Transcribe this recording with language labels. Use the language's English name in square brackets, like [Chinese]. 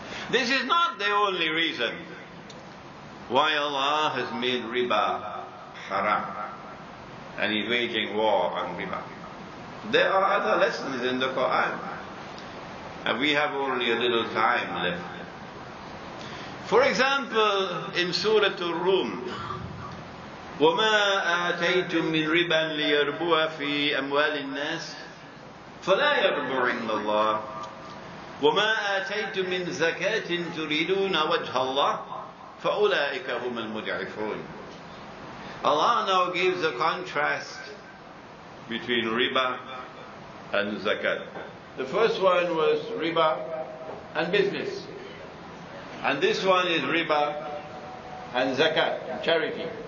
[English] This is not the only reason why Allah has made riba haram and He's waging war on riba. There are other lessons in the Quran, and we have only a little time left. For example, in Surah Ar-Rum, [Arabic] وَمَا آتَيْتُم مِّن رِبًا لِيَرْبُوَ فِي أَمْوَالِ النَّاسِ فَلَا يَرْبُو عِندَ اللَّهِ وَمَا آتَيْتُم مِّن زَكَاةٍ تُرِيدُونَ وَجْهَ اللَّهِ فَأُولَٰئِكَ هُمُ الْمُضْعِفُونَ. [English] Allah now gives a contrast between riba and zakat. The first one was riba and business. And this one is riba and zakat, charity.